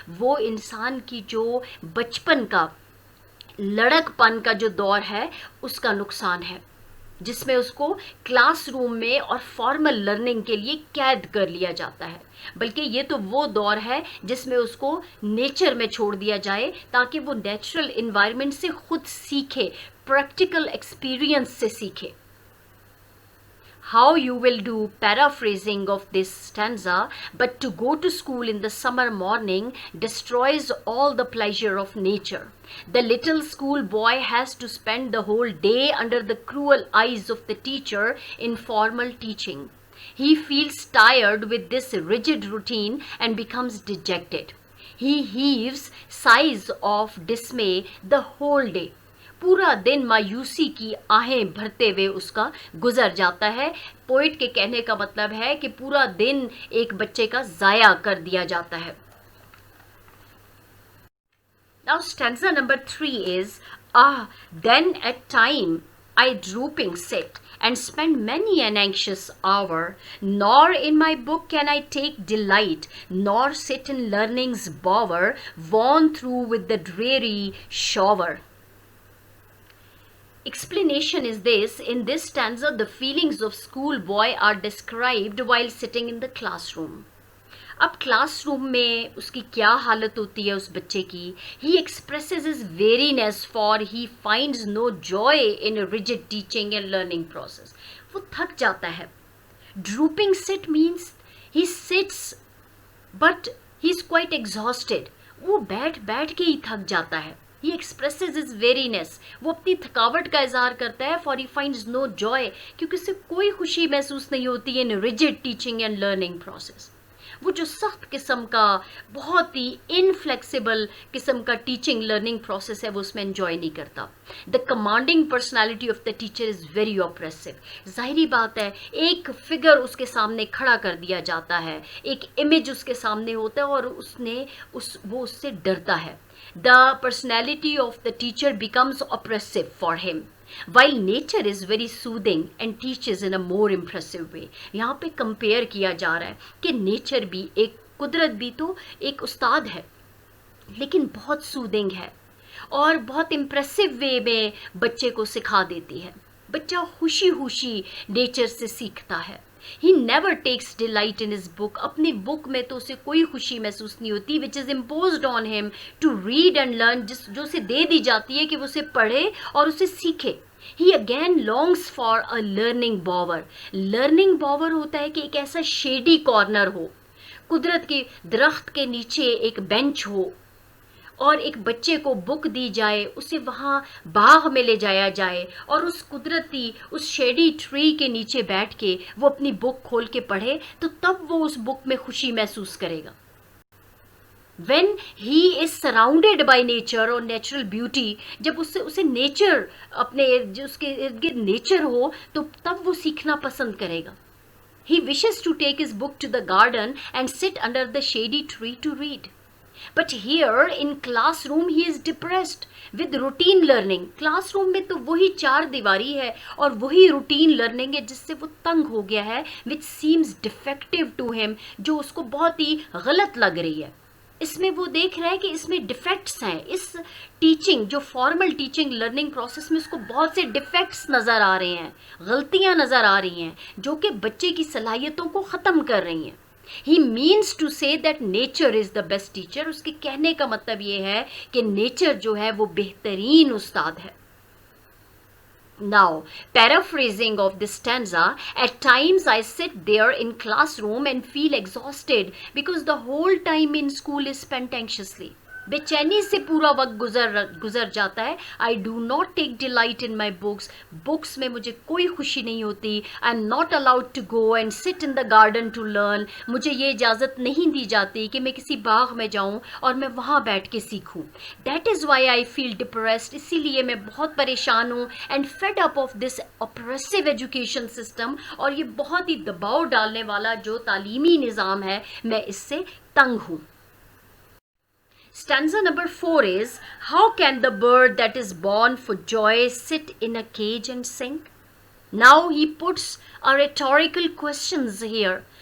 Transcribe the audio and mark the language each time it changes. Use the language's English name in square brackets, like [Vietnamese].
[Urdu] وہ انسان کی جو بچپن کا لڑک پن کا جو دور ہے اس کا نقصان ہے, جس میں اس کو کلاس روم میں اور فارمل لرننگ کے لیے قید کر لیا جاتا ہے. بلکہ یہ تو وہ دور ہے جس میں اس کو نیچر میں چھوڑ دیا جائے تاکہ وہ نیچرل انوائرمنٹ سے خود سیکھے, پریکٹیکل ایکسپیرئنس سے سیکھے. [English] How you will do paraphrasing of this stanza, but to go to school in the summer morning destroys all the pleasure of nature. The little school boy has to spend the whole day under the cruel eyes of the teacher in formal teaching. He feels tired with this rigid routine and becomes dejected. He heaves sighs of dismay the whole day. [Urdu] پورا دن مایوسی کی آہیں بھرتے ہوئے اس کا گزر جاتا ہے. Poet کے کہنے کا مطلب ہے کہ پورا دن ایک بچے کا ضائع کر دیا جاتا ہے. [English] Now stanza number 3 is, then at time I drooping sit and spend many an anxious hour, nor in my book can I take delight, nor sit in learning's bower, worn through with the dreary shower. Explanation is this: in this stanza the feelings of schoolboy are described while sitting in the classroom. [Urdu] اب class room میں اس کی کیا حالت ہوتی ہے اس بچے کی. [English] He expresses his weariness for he finds no joy in rigid teaching and learning process. [Urdu] وہ تھک جاتا ہے. [English] Drooping sit means he sits but he is quite exhausted. [Urdu] وہ بیٹھ بیٹھ کے ہی تھک جاتا ہے. [English] He expresses his weariness. [Urdu] وہ اپنی تھکاوٹ کا اظہار کرتا ہے. [English] For he finds no joy. [Urdu] کیونکہ اسے کوئی خوشی محسوس نہیں ہوتی ہے [English] in rigid teaching and learning process. [Urdu] وہ جو سخت قسم کا بہت ہی انفلیکسیبل قسم کا ٹیچنگ لرننگ پروسیس ہے وہ اس میں انجوائے نہیں کرتا. [English] The commanding personality of the teacher is very oppressive. [Urdu] ظاہری بات ہے ایک فگر اس کے سامنے کھڑا کر دیا جاتا ہے, ایک امیج اس کے سامنے ہوتا ہے اور وہ اس سے ڈرتا ہے. [English] The personality of the teacher becomes oppressive for him, while nature is very soothing and teaches in a more impressive way. [Urdu] یہاں پہ کمپیئر کیا جا رہا ہے کہ نیچر بھی ایک قدرت بھی تو ایک استاد ہے لیکن بہت سودنگ ہے اور بہت امپریسو وے میں بچے کو سکھا دیتی ہے. بچہ خوشی خوشی نیچر سے سیکھتا ہے. [English] He never takes delight in his book. [Urdu] اپنی بک میں تو اسے کوئی خوشی محسوس نہیں ہوتی, [English] which is imposed on him to read and learn, [Urdu] جو اسے دے دی جاتی ہے کہ وہ اسے پڑھے اور اسے سیکھے. [English] He again longs for a learning bower. Learning bower [Urdu] ہوتا ہے کہ ایک ایسا [English] shady corner [Urdu] ہو, قدرت کے درخت کے نیچے ایک بینچ ہو اور ایک بچے کو بک دی جائے, اسے وہاں باغ میں لے جایا جائے اور اس قدرتی اس شیڈی ٹری کے نیچے بیٹھ کے وہ اپنی بک کھول کے پڑھے تو تب وہ اس بک میں خوشی محسوس کرے گا. [English] when he is surrounded by nature [Urdu] اور نیچرل بیوٹی, جب اسے نیچر اپنے جو اس کے ارد گرد نیچر ہو تو تب وہ سیکھنا پسند کرے گا. [English] he wishes to take his book to the garden and sit under the shady tree to read. But here in classroom he is depressed with routine learning. [Urdu] Class room میں تو وہی چار دیواری ہے اور وہی روٹین لرننگ ہے جس سے وہ تنگ ہو گیا ہے, [English] which seems defective to him, [Urdu] جو اس کو بہت ہی غلط لگ رہی ہے. اس میں وہ دیکھ رہا ہے کہ اس میں ڈیفیکٹس ہیں. اس ٹیچنگ جو فارمل ٹیچنگ لرننگ پروسیس میں اس کو بہت سے ڈیفیکٹس نظر آ رہے ہیں, غلطیاں نظر آ رہی ہیں جو کہ بچے کی صلاحیتوں کو ختم کر رہی ہیں. [English] He means to say that nature is the best teacher. [Urdu] اس کے کہنے کا مطلب یہ ہے کہ نیچر جو ہے وہ بہترین استاد ہے. [English] Now, paraphrasing of this stanza, at times I sit there in classroom and feel exhausted because the whole time in school is spent anxiously. [Urdu] بے چینی سے پورا وقت گزر جاتا ہے. [English] I do not take delight in my books. [Urdu] Books میں مجھے کوئی خوشی نہیں ہوتی. [English] I am not allowed to go and sit in the garden to learn. [Urdu] مجھے یہ اجازت نہیں دی جاتی کہ میں کسی باغ میں جاؤں اور میں وہاں بیٹھ کے سیکھوں. [English] That is why I feel depressed. [Urdu] اسی لیے میں بہت پریشان ہوں. [English] And fed up of this oppressive education system. [Urdu] اور یہ بہت ہی دباؤ ڈالنے والا جو تعلیمی نظام ہے, میں اس سے تنگ ہوں. [English] Stanza number 4 is, how can the bird that is born for joy sit in a cage and sing? Now he puts a rhetorical questions here.